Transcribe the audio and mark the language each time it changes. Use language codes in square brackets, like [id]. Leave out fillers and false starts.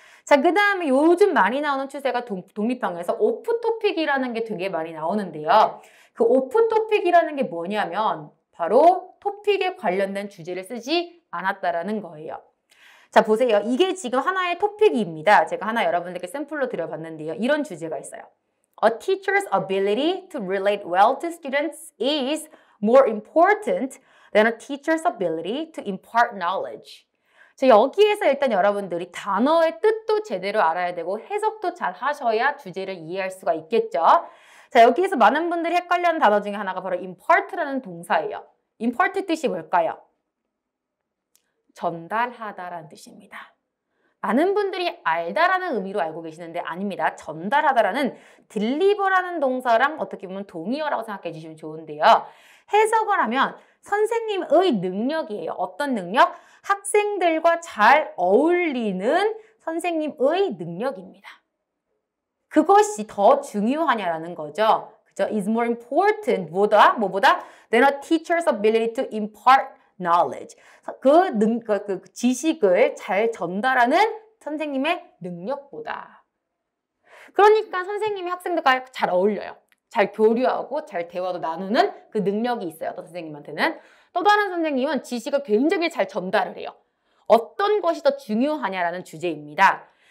[ko] 자, 그 다음에 요즘 많이 나오는 추세가 독립형에서 오프 토픽이라는 게 되게 많이 나오는데요. 그 오프 토픽이라는 게 뭐냐면 바로 토픽에 관련된 주제를 쓰지 않았다라는 거예요. 자, 보세요. 이게 지금 하나의 토픽입니다. 제가 하나 여러분들께 샘플로 드려봤는데요. 이런 주제가 있어요. [en] A teacher's ability to relate well to students is more important than a teacher's ability to impart knowledge. [ko] 자, 여기에서 일단 여러분들이 단어의 뜻도 제대로 알아야 되고 해석도 잘 하셔야 주제를 이해할 수가 있겠죠. 자, 여기에서 많은 분들이 헷갈려하는 단어 중에 하나가 바로 impart라는 동사예요. impart 뜻이 뭘까요? 전달하다라는 뜻입니다. 많은 분들이 알다라는 의미로 알고 계시는데 아닙니다. 전달하다라는 deliver라는 동사랑 어떻게 보면 동의어라고 생각해 주시면 좋은데요. 해석을 하면 선생님의 능력이에요. 어떤 능력? 학생들과 잘 어울리는 선생님의 능력입니다. 그것이 더 중요하냐라는 거죠. 그죠? [en] is more important. [ko] 뭐보다? [en] than a teacher's ability to impart knowledge. [ko] 그 지식을 잘 전달하는 선생님의 능력보다 그러니까 선생님이 학생들과 잘 어울려요. 잘 교류하고 잘 대화도 나누는 그 능력이 있어요. 어떤 선생님한테는. 또 다른 선생님은 지식을 굉장히 잘 전달을 해요. 어떤 것이 더 중요하냐라는 주제입니다.